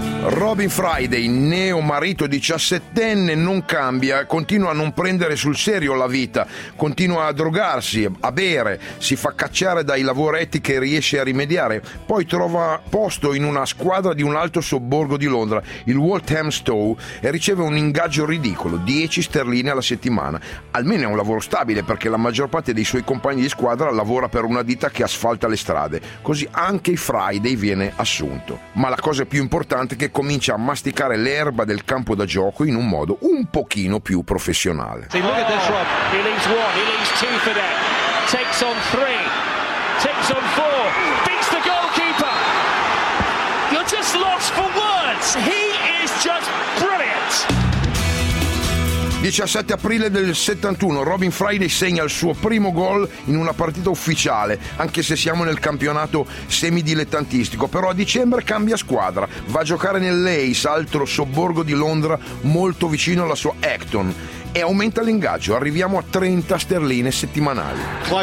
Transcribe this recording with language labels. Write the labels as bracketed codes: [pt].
[it] Robin Friday, neo marito 17enne, non cambia, continua a non prendere sul serio la vita, continua a drogarsi, a bere, si fa cacciare dai lavoretti che riesce a rimediare, poi trova posto in una squadra di un alto sobborgo di Londra, il Walthamstow, e riceve un ingaggio ridicolo, 10 sterline alla settimana. Almeno è un lavoro stabile, perché la maggior parte dei suoi compagni di squadra lavora per una ditta che asfalta le strade, così anche Friday viene assunto. Ma la cosa più importante è che comincia a masticare l'erba del campo da gioco in un modo un pochino più professionale. [en] See, look at this, Rob. He leaves one, he leaves two for them. Takes on three, takes on four, beats the goalkeeper. You're just lost for words. He is just brilliant. [it] 17 aprile del 71, Robin Friday segna il suo primo gol in una partita ufficiale, anche se siamo nel campionato semidilettantistico, però a dicembre cambia squadra, va a giocare nell'Ace, altro sobborgo di Londra molto vicino alla sua Acton, e aumenta l'ingaggio, arriviamo a 30 sterline settimanali.